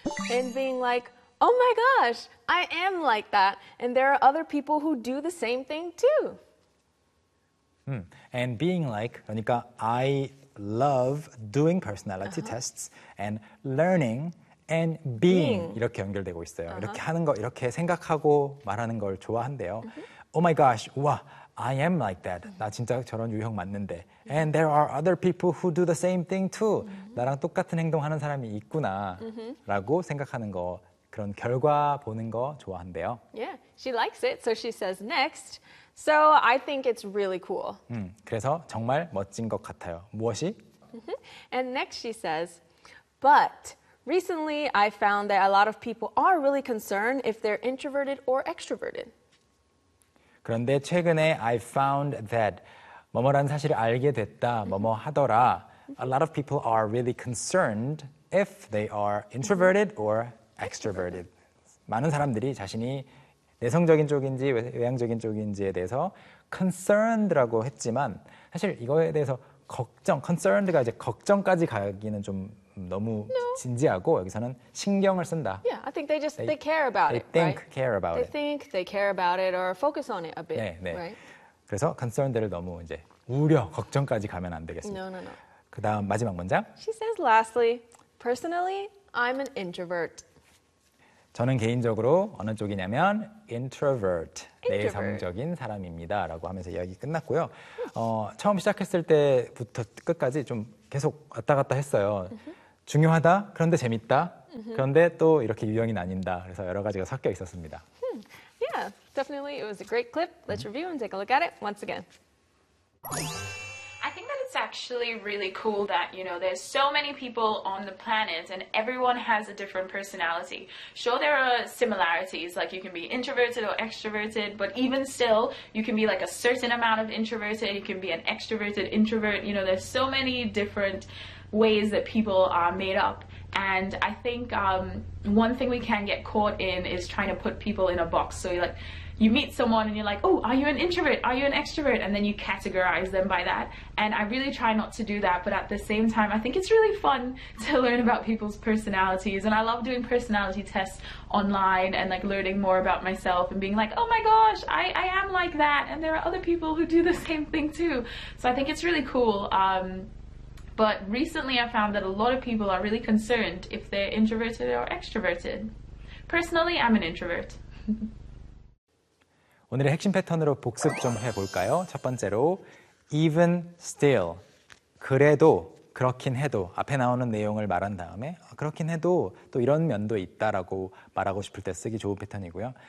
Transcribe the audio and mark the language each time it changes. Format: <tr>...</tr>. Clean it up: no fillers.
<en>And being like, oh my gosh, I am like that. And there are other people who do the same thing too. And being like,</en> <ko>그러니까</ko> <en>I love doing personality uh-huh. tests and learning and being</en> <ko>이렇게 연결되고 있어요.</ko> <en>Uh-huh.</en> <ko>이렇게 하는 거, 이렇게 생각하고 말하는 걸 좋아한대요.</ko> <en>Uh-huh. Oh my gosh,</en> <ko>와,</ko> <en>I am like that.</en> <ko>Uh-huh. 나 진짜 저런 유형 맞는데. Uh-huh.</ko> <en>And there are other people who do the same thing too.</en> <ko>Uh-huh. 나랑 똑같은 행동하는 사람이 있구나 uh-huh. 라고 생각하는 거. 그런 결과 보는 거 좋아한대요.</ko> <en>Yeah, she likes it. So she says next. So I think it's really cool.</en> <ko>그래서 정말 멋진 것 같아요. 무엇이? Mm-hmm.</ko> <en>And next she says, but recently I found that a lot of people are really concerned if they're introverted or extroverted.</en> <ko>그런데 최근에</ko> <en>I found that</en> <ko>뭐뭐라는 사실을 알게 됐다, 뭐뭐 하더라.</ko> <en>A lot of people are really concerned if they are introverted or extroverted.</en> <ko>많은 사람들이 자신이 내성적인 쪽인지 외향적인 쪽인지에 대해서 concerned라고 했지만 사실 이거에 대해서 걱정, concerned가 이제 걱정까지 가기는 좀 너무</ko> <en>no.</en> <ko>진지하고 여기서는 신경을 쓴다.</ko> <en>Yeah, I think they just they care about they it. They think right? care about they it. They think they care about it or focus on it a bit.</en> <ko>네, 네.</ko> <en>Right?</en> <ko>그래서 concerned를 너무 이제 우려, 걱정까지 가면 안 되겠습니다.</ko> <en>No, no, no.</en> <ko>그다음 마지막 문장.</ko> <en>She says lastly, personally, I'm an introvert.</en> <ko>저는 개인적으로 어느 쪽이냐면 introvert, 내성적인 사람입니다 라고 하면서 이야기 끝났고요. 처음 시작했을 때부터 끝까지 좀 계속 왔다 갔다 했어요. 중요하다, 그런데 재밌다, 그런데 또 이렇게 유형이 나뉜다. 그래서 여러 가지가 섞여 있었습니다.</ko> <en>Yeah, definitely it was a great clip. Let's review and take a look at it once again. I think that it's actually really cool that, you know, there's so many people on the planet and everyone has a different personality. Sure, there are similarities, like you can be introverted or extroverted, but even still, you can be like a certain amount of introverted, you can be an extroverted introvert, you know, there's so many different ways that people are made up. And I think one thing we can get caught in is trying to put people in a box. So you're like, you meet someone and you're like, oh, are you an introvert? Are you an extrovert? And then you categorize them by that. And I really try not to do that. But at the same time, I think it's really fun to learn about people's personalities. And I love doing personality tests online and like learning more about myself and being like, oh my gosh, I am like that. And there are other people who do the same thing too. So I think it's really cool. But recently I found that a lot of people are really concerned if they're introverted or extroverted. Personally, I'm an introvert.</en> <ko>오늘의 핵심 패턴으로 복습 좀 해볼까요? 첫 번째로,</ko> <en>even still,</en> <ko>그래도, 그렇긴 해도, 앞에 나오는 내용을 말한 다음에 그렇긴 해도 또 이런 면도 있다라고 말하고 싶을 때 쓰기 좋은 패턴이고요.</ko>